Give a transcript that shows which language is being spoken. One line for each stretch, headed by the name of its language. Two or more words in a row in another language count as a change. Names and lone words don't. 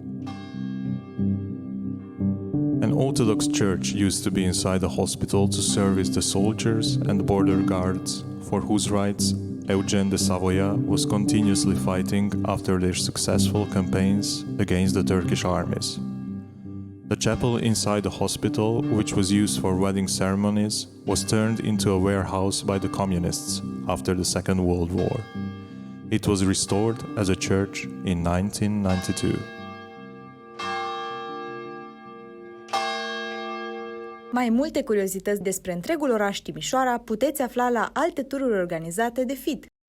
English: An Orthodox church used to be inside the hospital to service the soldiers and border guards, for whose rights Eugene de Savoia was continuously fighting after their successful campaigns against the Turkish armies. The chapel inside the hospital, which was used for wedding ceremonies, was turned into a warehouse by the communists after the Second World War. It was restored as a church in 1992.
Romanian: Mai multe curiozități despre întregul oraș Timișoara puteți afla la alte tururi organizate de FIT.